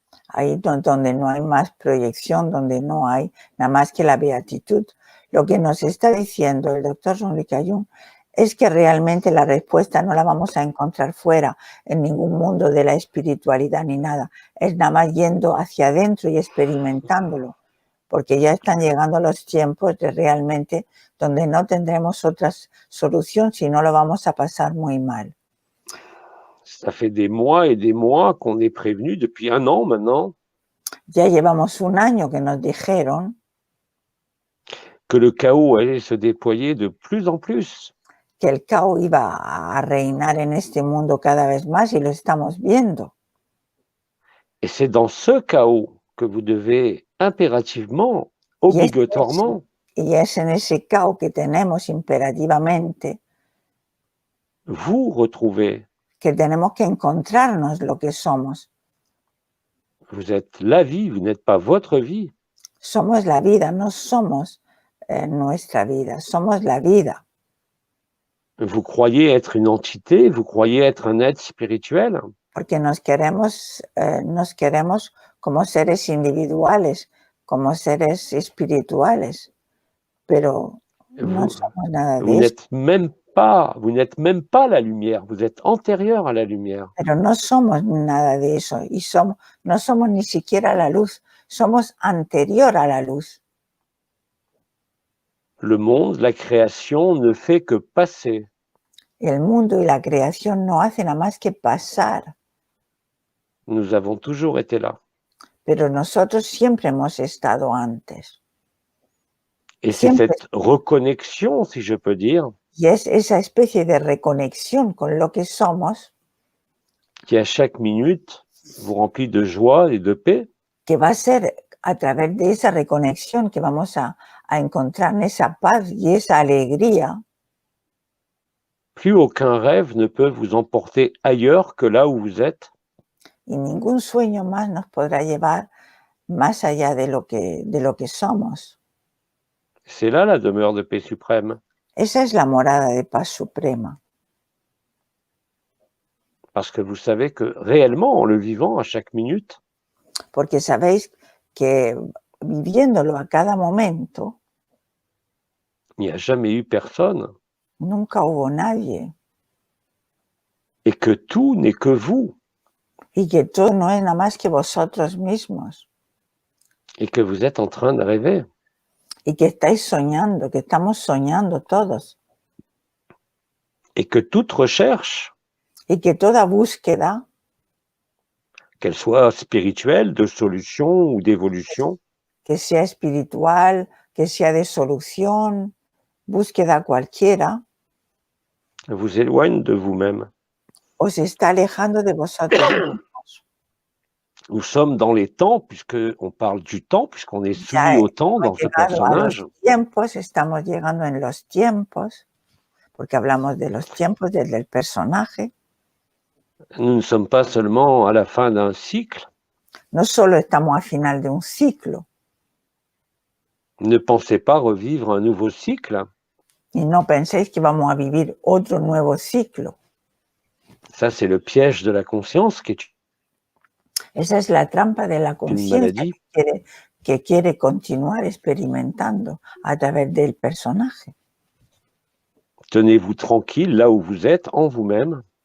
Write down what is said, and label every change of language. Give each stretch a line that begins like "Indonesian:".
Spanish: Ahí donde no hay más proyección, donde no hay nada más que la beatitud. Lo que nos está diciendo el doctor Jean-Luc Ayun es que realmente la respuesta no la vamos a encontrar fuera, en ningún mundo de la espiritualidad ni nada. Es nada más yendo hacia adentro y experimentándolo, porque ya están llegando los tiempos de realmente donde no tendremos otra solución, si no lo vamos a pasar muy mal.
French: Ça fait des mois et des mois qu'on est prévenu depuis 1 an maintenant.
Spanish: Ya llevamos un año que nos dijeron
French: que le chaos allait se déployer de plus en plus.
Spanish: que el caos iba a reinar en este mundo cada vez más y lo estamos viendo.
French: Et c'est dans ce chaos que vous devez impérativement, obligatoirement,
Spanish: Y es en ese caos que tenemos imperativamente
French: vous retrouver.
Spanish: que tenemos que encontrarnos lo que somos.
French: Vous êtes la vie, vous n'êtes pas votre vie.
Spanish: Somos la vida, no somos nuestra vida, somos la vida.
French: Vous croyez être une entité, vous croyez être un être spirituel.
Spanish: Porque nos queremos como seres individuales, como seres espirituales, pero no somos nada de eso.
French: Vous n'êtes même pas la lumière, vous êtes antérieur à la lumière.
Spanish: Pero no somos nada de eso y no somos ni siquiera la luz, somos anterior a la luz.
French: Le monde, la création ne fait que passer.
Spanish: El mundo y la creación no hacen nada más que pasar.
French: Nous avons toujours été là.
Spanish: Pero nosotros siempre hemos estado antes.
French: Et c'est cette reconnexion, si je peux dire,
Spanish: y es esa especie de reconexión con lo que somos,
French: qui à chaque minute vous remplit de joie et de paix,
Spanish: que va a ser a través de esa reconexión que vamos a encontrar esa paz y esa alegría.
French: Plus aucun rêve ne peut vous emporter ailleurs que là où vous êtes.
Spanish: Y ningún sueño más nos podrá llevar más allá de lo que somos.
French: C'est là la demeure de paix suprême.
Spanish: Esa es la morada de paz suprema.
French: Parce que vous savez que réellement, en le vivant à chaque minute,
Spanish: porque sabéis que viviéndolo a cada momento,
French: il n'y a jamais eu personne.
Spanish: Nunca hubo nadie.
French: Et que tout n'est que vous.
Spanish: Y que todo no es nada más que vosotros mismos.
French: Et que vous êtes en train de rêver.
Spanish: Y que estáis soñando, que estamos soñando todos.
French: Et que toute recherche,
Spanish: y que toda búsqueda,
French: qu'elle soit spirituelle, de solution ou d'évolution,
Spanish: que sea espiritual, que sea de solución, búsqueda cualquiera,
French: vous éloigne de vous-même.
Spanish: Os está alejando de vosotros mismos.
French: Nous sommes dans les temps, puisqu'on parle du temps, puisqu'on est soumis au temps dans ce personnage.
Spanish: Estamos llegando en los tiempos, porque hablamos de los tiempos desde el personaje.
French: Nous ne sommes pas seulement à la fin d'un cycle.
Spanish: No solo estamos al final de un ciclo.
French: Ne pensez pas revivre un nouveau cycle.
Spanish: Y no penséis que vamos a vivir otro nuevo ciclo.
French: Ça, c'est le piège de la conscience qui est
Spanish: Esa es la trampa de la conciencia que quiere continuar experimentando a través del personaje.
French: Tenez-vous tranquille là où vous êtes, en vous-même.